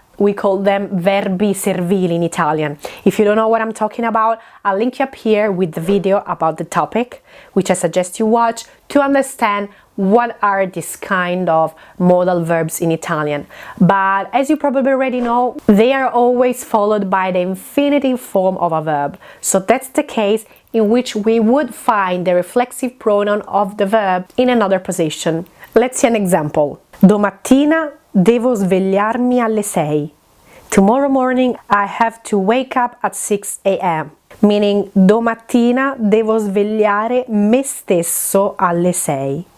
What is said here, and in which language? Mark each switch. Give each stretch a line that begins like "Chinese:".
English: We call them verbi servili in Italian. If you don't know what I'm talking about, I'll link you up here with the video about the topic, which I suggest you watch to understand what are these kind of modal verbs in Italian. But as you probably already know, they are always followed by the infinitive form of a verb. So that's the case in which we would find the reflexive pronoun of the verb in another position. Let's see an example.
Italian: Domattina devo svegliarmi alle 6.
English: Tomorrow morning I have to wake up at 6 a.m. Meaning,
Italian: domattina devo svegliare me stesso alle 6.